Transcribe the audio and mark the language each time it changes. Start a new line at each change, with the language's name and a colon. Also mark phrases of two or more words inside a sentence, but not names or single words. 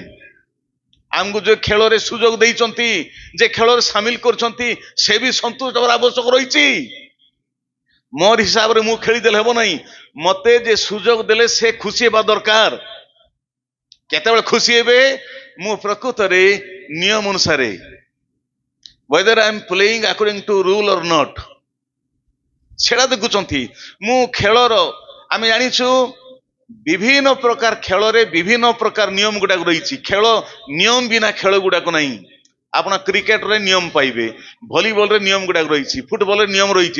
Odia: ଆମକୁ ଯୋଉ ଖେଳରେ ସୁଯୋଗ ଦେଇଛନ୍ତି, ଯେ ଖେଳରେ ସାମିଲ କରିଛନ୍ତି, ସେ ବି ସନ୍ତୁଷ୍ଟ ହେବାର ଆବଶ୍ୟକ ରହିଛି। ମୋର ହିସାବରେ ମୁଁ ଖେଳିଦେଲେ ହେବ ନାହିଁ। ମତେ ଯେ ସୁଯୋଗ ଦେଲେ ସେ ଖୁସି ହେବା ଦରକାର। କେତେବେଳେ ଖୁସି ହେବେ? ମୁଁ ପ୍ରକୃତରେ ନିୟମ ଅନୁସାରେ,
English: whether I am playing according to rule or not,
Odia: ସେଟା ଦେଖୁଛନ୍ତି। ମୁଁ ଖେଳର, ଆମେ ଜାଣିଛୁ ବିଭିନ୍ନ ପ୍ରକାର ଖେଳରେ ବିଭିନ୍ନ ପ୍ରକାର ନିୟମ ଗୁଡାକ ରହିଛି। ଖେଳ ନିୟମ ବିନା ଖେଳ ଗୁଡାକ ନାହିଁ। ଆପଣ କ୍ରିକେଟରେ ନିୟମ ପାଇବେ, ଭଲିବଲରେ ନିୟମ ଗୁଡାକ ରହିଛି, ଫୁଟବଲରେ ନିୟମ ରହିଛି।